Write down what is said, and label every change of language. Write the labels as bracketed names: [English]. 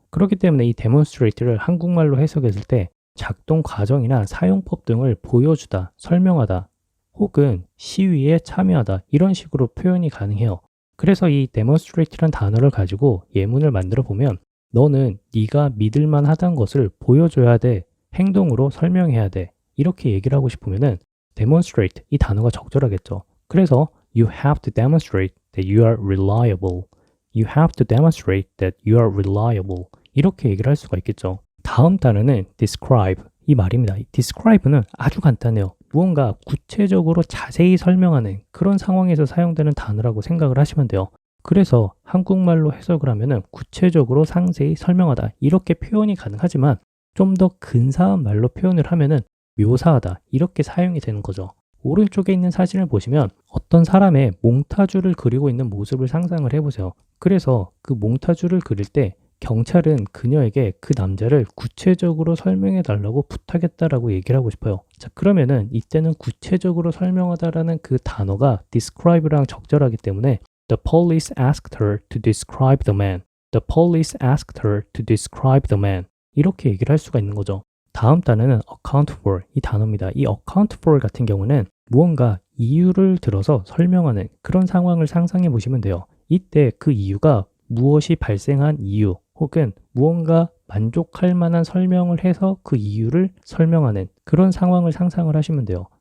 [Korean] 그렇기 때문에 이 demonstrate를 한국말로 해석했을 때 작동 과정이나 사용법 등을 보여주다, 설명하다, 혹은 시위에 참여하다 이런 식으로 표현이 가능해요. 그래서 이 demonstrate란 단어를 가지고 예문을 만들어 보면 너는 네가 믿을 만하다는 것을 보여줘야 돼. 행동으로 설명해야 돼. 이렇게 얘기를 하고 싶으면은 demonstrate 이 단어가 적절하겠죠. 그래서 [English] you have to demonstrate that you are reliable. You have to demonstrate that you are reliable. [Korean] 이렇게 얘기를 할 수가 있겠죠. 다음 단어는 describe 이 말입니다. 이 describe는 아주 간단해요. 무언가 구체적으로 자세히 설명하는 그런 상황에서 사용되는 단어라고 생각을 하시면 돼요. 그래서 한국말로 해석을 하면은 구체적으로 상세히 설명하다 이렇게 표현이 가능하지만 좀 더 근사한 말로 표현을 하면은 묘사하다 이렇게 사용이 되는 거죠. 오른쪽에 있는 사진을 보시면 어떤 사람의 몽타주를 그리고 있는 모습을 상상을 해보세요. 그래서 그 몽타주를 그릴 때 경찰은 그녀에게 그 남자를 구체적으로 설명해 달라고 부탁했다라고 얘기를 하고 싶어요. 자, 그러면은 이때는 구체적으로 설명하다라는 그 단어가 describe랑 적절하기 때문에 [English] The police asked her to describe the man. The police asked her to describe the man. [Korean] 이렇게 얘기를 할 수가 있는 거죠. 다음 단어는 account for 이 단어입니다. 이 account for 같은 경우는 무언가 이유를 들어서 설명하는 그런 상황을 상상해 보시면 돼요. 이때 그 이유가 무엇이 발생한 이유 혹은 무언가 만족할 만한 설명을 해서 그 이유를 설명하는 그런 상황을 상상을 하시면 돼요.